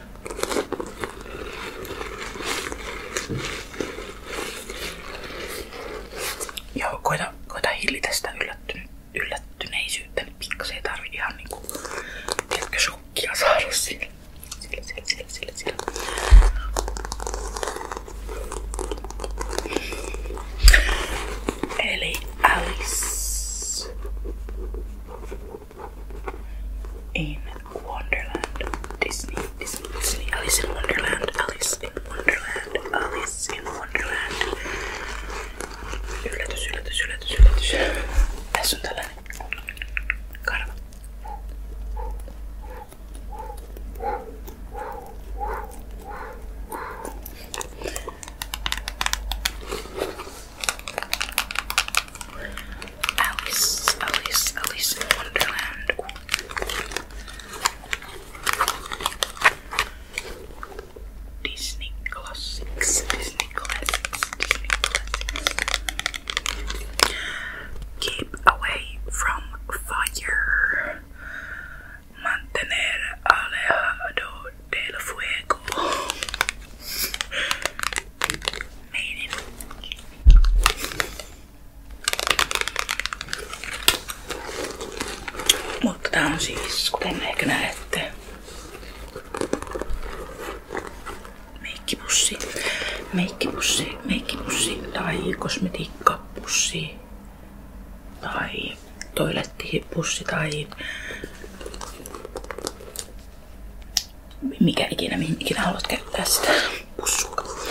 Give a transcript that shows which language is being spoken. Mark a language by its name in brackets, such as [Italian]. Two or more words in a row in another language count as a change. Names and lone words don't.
[Finnish] Joo, koita hillitä sitä yllättyneisyyttä, niin pikkasen ei tarvi ihan niinku tiedätkö shokkia saada sillä. Eli Alice in Wonderland. Disney, Alice in Wonderland, Alice in Wonderland, Alice in Wonderland. Yllätys. Tässä on tällainen karva. Alice in Wonderland. Disney Classics. [English] Keep away from fire. [Spanish] Mantener alejado del fuego. [Finnish] Meinin. Mutta tää on siis, kuten ehkä näette, meikkipussi tai kosmetiikkapussi tai toilettipussi tai mihin ikinä haluat käyttää sitä pussukkaa.